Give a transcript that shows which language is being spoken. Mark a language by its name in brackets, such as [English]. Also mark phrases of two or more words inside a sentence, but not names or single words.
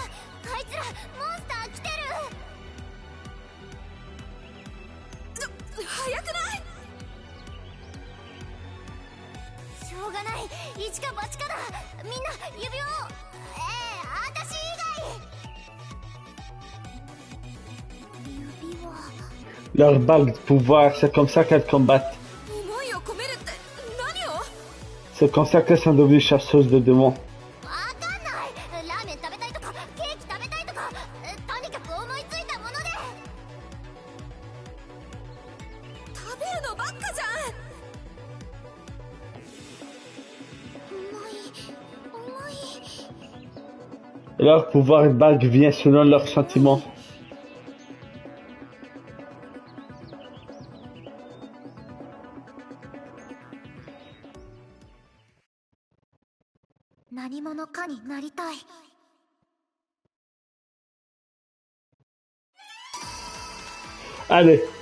[Japanese] あいつらモンスター来てる。早くない？しょうがない、一か八かだ。みんな指輪を。私以外。指輪。 [French] Leur bague de pouvoir, c'est comme ça qu'elles combattent. [Japanese] 思いを込めるって何を？ [French] C'est comme ça qu'elles sont devenues chasseuses de démons. [Japanese] わかんない。ラーメン食べたいとかケーキ食べたいとか、とにかく思いついたもので。食べるのばっかじゃん。重い。 [French] Leur pouvoir de bague vient selon leurs sentiments. [Japanese] 何者かになりたい。 [French] Allez.